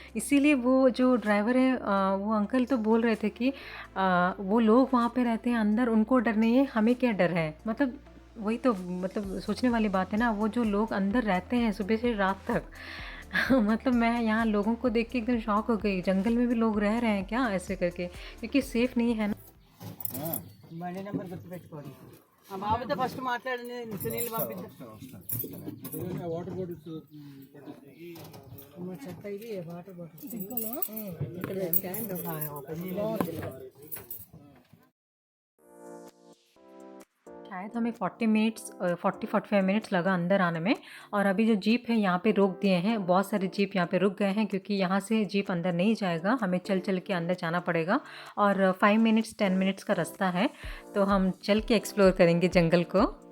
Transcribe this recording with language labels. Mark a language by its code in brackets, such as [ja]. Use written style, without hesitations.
[hi] इसीलिए वो जो ड्राइवर है वो अंकल तो बोल रहे थे कि वो लोग वहाँ पे रहते हैं अंदर, उनको डर नहीं है, हमें क्या डर है। मतलब वही तो मतलब सोचने वाली बात है ना, वो जो लोग अंदर रहते हैं सुबह से रात तक। मतलब मैं यहाँ लोगों को देख के एकदम शॉक हो गई, जंगल में भी लोग रह रहे हैं क्या ऐसे करके, क्योंकि सेफ़ नहीं है ना। [te] బండి నెంబర్ గుర్తుపెట్టుకోండి ఆ బాబుతో ఫస్ట్ మాట్లాడండి సునీల్ పంపిద్దాం వాటర్ బాటిల్స్ చెత్త ఇది వాటర్ బాటిల్స్ ఇక్కడ స్టాండ్ ఓపెన్ [hi] शायद हमें 40-45 मिनट्स लगा अंदर आने में। और अभी जो जीप है यहाँ पे रोक दिए हैं, बहुत सारे जीप यहाँ पे रुक गए हैं, क्योंकि यहाँ से जीप अंदर नहीं जाएगा, हमें चल चल के अंदर जाना पड़ेगा। और 5 मिनट्स 10 मिनट्स का रास्ता है, तो हम चल के एक्सप्लोर करेंगे जंगल को।